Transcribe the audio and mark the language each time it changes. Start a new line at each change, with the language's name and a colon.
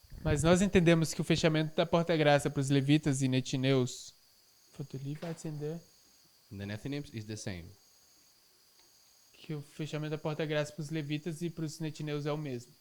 Portuguese: Mas nós entendemos que o fechamento da porta-graça para os levitas e netineus,
English: for the Levites and the Nethinims is the same.
Portuguese: que o fechamento da porta-graça para os levitas e para os netineus é o mesmo.